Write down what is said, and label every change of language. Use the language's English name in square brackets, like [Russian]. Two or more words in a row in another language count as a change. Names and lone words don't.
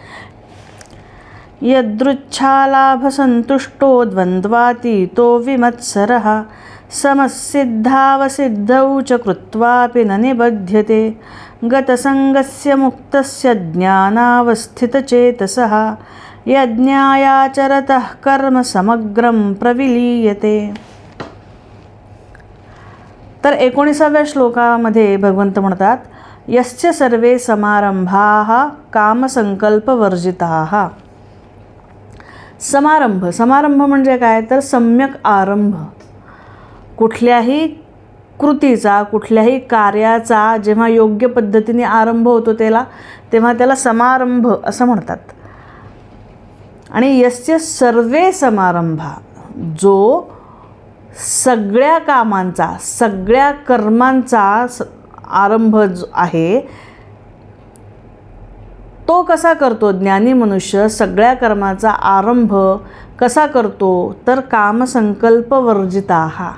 [Sanskrit] यदृच्छालाभसन्तुष्टो द्वन्द्वातीतो विमत्सरः समसिद्धावसिद्धौ च कृत्वापि न निबध्यते गतसङ्गस्य मुक्तस्य ज्ञानावस्थितचेतसः यज्ञायाचरतः कर्म समग्रं प्रविलीयते. [Marathi] तर 19व्या श्लोकामध्ये भगवंत म्हणतात, [Sanskrit] यस्य सर्वे समारंभाः कामसंकल्पवर्जिताः. [Marathi] समारंभ म्हणजे काय, तर सम्यक आरंभ. कुठल्याही कृतीचा, कुठल्याही कार्याचा जेव्हा योग्य पद्धतीने आरंभ होतो तेव्हा त्याला समारंभ असं म्हणतात. [Sanskrit] आणि यस्य सर्वे समारंभा, [Marathi] जो सगळ्या कामांचा, सगळ्या कर्मांचा आरंभ आहे, तो कसा करतो? ज्ञानी मनुष्य सगळ्या कर्माचा आरंभ कसा करतो? तर कामसंकल्पवर्जिताः.